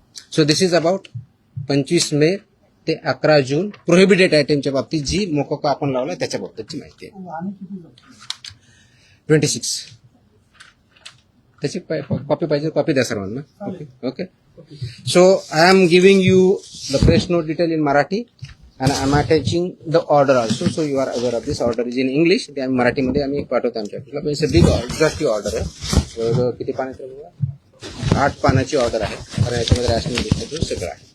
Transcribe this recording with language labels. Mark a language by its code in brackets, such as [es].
[en] So this is about [mr] 25 मे ते 11 जून prohibited आयटमच्या बाबतीत जी मोकोका आपण लावला त्याच्या बाबतीतची माहिती आहे. वाहने किती जप्त केली? 26. त्याची कॉपी पाहिजे कॉपी द्या सर्वांना. Okay. [en] So I am giving you the press note detail in Marathi and I am attaching the order also. So you are aware of this order is in English. [mr] ते आम्ही मराठीमध्ये आम्ही पाठवतो आमच्या ऑफिसला. पण बिग एक्झॉस्टिव्ह ऑर्डर आहे. जवळजवळ किती पानाची आहे? 8 पानाची ऑर्डर आहे. कारण याच्यामध्ये रॅशनिंग डिस्ट्रीब्यूशन सगळं आहे.